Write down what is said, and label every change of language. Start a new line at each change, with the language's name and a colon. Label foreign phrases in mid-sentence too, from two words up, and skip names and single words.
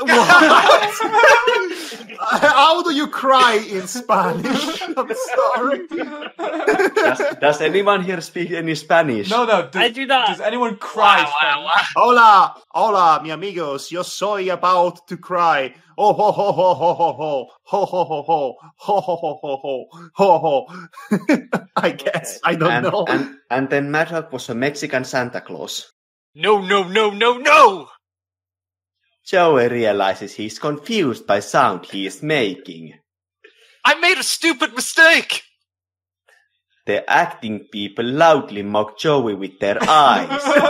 English: What? How do you cry in Spanish? I'm sorry. Does anyone here speak any Spanish? No. I do not. Does anyone cry? Wow.
Spanish: Hola, hola, mi amigos. Yo soy
English: about to cry. Oh ho ho ho ho ho ho ho ho ho ho ho ho ho ho ho. I guess I don't know. And then Madhog was a Mexican Santa Claus. No. Joey realizes he's confused by sound he is making. I made a stupid mistake. The acting people loudly mock Joey with their eyes.